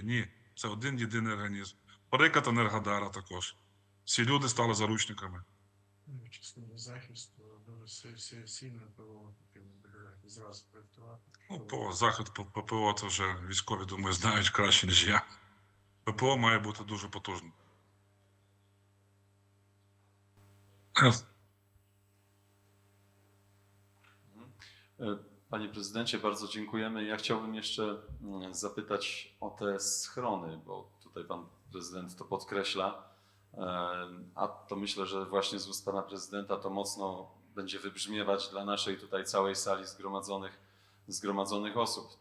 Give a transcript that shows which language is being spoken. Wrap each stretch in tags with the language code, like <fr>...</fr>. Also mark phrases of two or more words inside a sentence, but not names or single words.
<uk>Ні, це один єдиний організм. Приклад Енергодара також. Всі люди стали заручниками. Частину захисту, дуже сильно ПВО потрібно зразу проєктувати. Ну, по захід по ППО це вже військові, думаю, знають краще, ніж я. ППО має бути дуже потужним.</uk> <pl>Panie prezydencie, bardzo dziękujemy. Ja chciałbym jeszcze zapytać o te schrony, bo tutaj pan prezydent to podkreśla, a to myślę, że właśnie z ust pana prezydenta to mocno będzie wybrzmiewać dla naszej tutaj całej sali zgromadzonych osób.</pl>